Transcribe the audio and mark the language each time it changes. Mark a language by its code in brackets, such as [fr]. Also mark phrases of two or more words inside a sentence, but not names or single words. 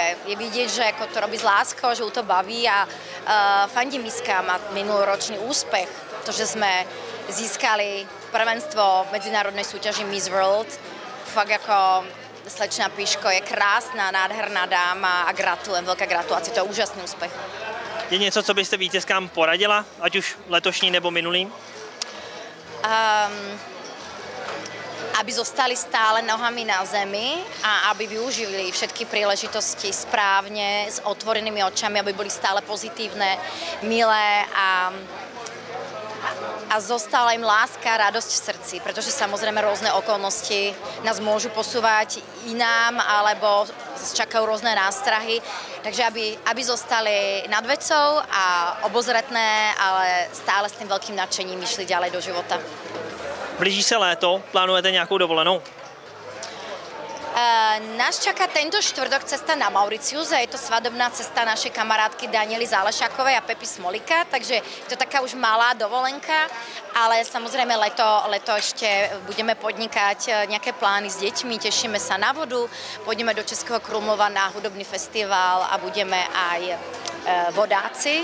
[sk] Je vidieť, že ako to robí s láskou, že ju to baví a fandím Miska, má minuloročný úspech. To, že sme získali prvenstvo medzinárodnej súťaži Miss World, fakt ako slečna Piško je krásna, nádherná dáma a gratulujem, veľká gratulácia, to je úžasný úspech. [cs] Je něco, co byste vítězkám poradila, ať už letošní nebo minulým? [sk] Aby zostali stále nohami na zemi a aby využili všetky príležitosti správne, s otvorenými očami, aby boli stále pozitívne, milé a zostala im láska, radosť v srdci, pretože samozrejme rôzne okolnosti nás môžu posúvať inám, alebo čakajú rôzne nástrahy, takže aby zostali nad vecou a obozretné, ale stále s tým veľkým nadšením išli ďalej do života. [cs] Blíží se léto, plánujete nějakou dovolenou? [sk] Nás čaká tento štvrtok cesta na Mauricius a je to svadobná cesta našej kamarátky Daniely Zálešákovej a Pepy Smolika, takže je to taká už malá dovolenka, ale samozrejme leto ešte budeme podnikať nejaké plány s deťmi, tešíme sa na vodu, pôjdeme do Českého Krumlova na hudobný festival a budeme aj vodáci.